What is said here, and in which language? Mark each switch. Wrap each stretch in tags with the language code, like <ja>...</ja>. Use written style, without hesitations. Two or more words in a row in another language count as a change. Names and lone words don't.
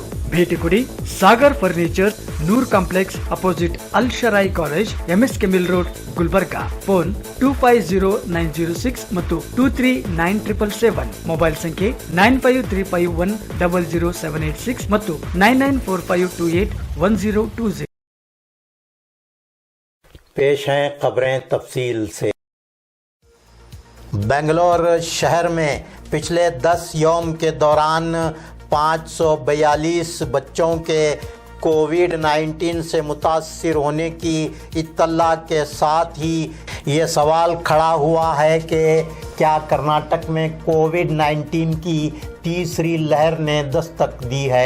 <kn>ಭೇಟಿ ಕೊಡಿ ಸಾಗರ್ ಫರ್ನಿಚರ್, ನೂರ್ ಕಾಂಪ್ಲೆಕ್ಸ್ ಅಪೋಸಿಟ್ ಅಲ್ ಶರಾಯಿ ಕಾಲೇಜ್, MSK ಮಿಲ್ ರೋಡ್, ಗುಲ್ಬರ್ಗಾ. ಫೋನ್ 250906 ಮತ್ತು 239777. ಮೊಬೈಲ್ ಸಂಖ್ಯೆ 9535100786 ಮತ್ತು 9945281020.</kn> <ur>پیش ہیں خبریں تفصیل سے. بنگلور شہر میں پچھلے 10 یوم کے دوران 542 بچوں کے کووڈ-19 سے متاثر ہونے کی اطلاع کے ساتھ ہی یہ سوال کھڑا ہوا ہے کہ کیا کرناٹک میں کووڈ-19 کی تیسری لہر نے دستک دی ہے.</ur>